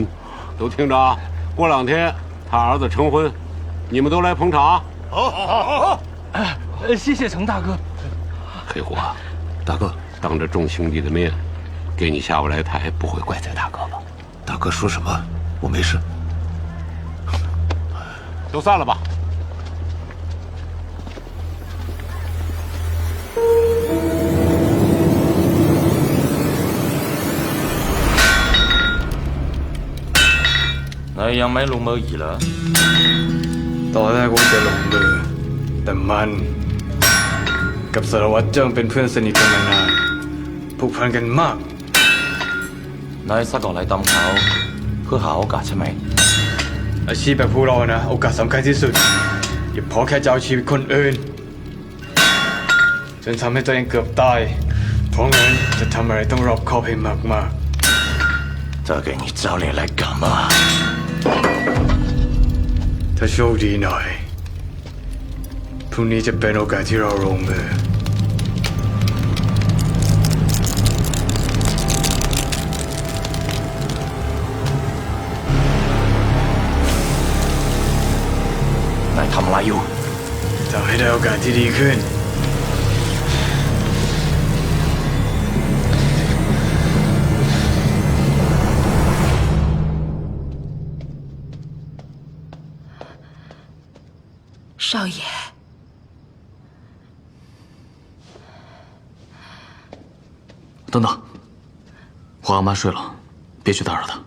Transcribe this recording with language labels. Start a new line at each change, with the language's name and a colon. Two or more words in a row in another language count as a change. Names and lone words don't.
Chinese: 都听着啊，过2天他儿子成婚，你们都来捧场。好。谢谢程大哥。黑虎啊，大哥，当着众兄弟的面，给你下不来台，不会怪罪大哥吧？大哥说什么？我没事。都散了吧。
Thai: นายยังไม่ลงมืออีกเหรอ ตอนแรกว่าจะลงมือแต่มัน กับสารวัตรเจิ้งเป็นเพื่อนสนิทกันมานานผูกพันกันมาก นายซักก่อนไหลตามเขาเพื่อหาโอกาสใช่ไหม อาชีพแบบพวกเรานะโอกาสสำคัญที่สุดอย่าพอแค่จะเอาชีวิตคนอื่นจนทำให้ตัวเองเกือบตายเพราะงั้นจะทำอะไรต้องรอบคอบให้มาก
Chinese: ๆ这给你找脸来干嘛
Thai: ถ้าโชคดีหน่อยพรุ่งนี้จะเป็นโอกาสที่เราลงมือน ายทำอะไรอยู่ ทำให้ได้โอกาสที่ดีขึ้น
Chinese: 少爷，等等，我阿妈睡了，别去打扰她。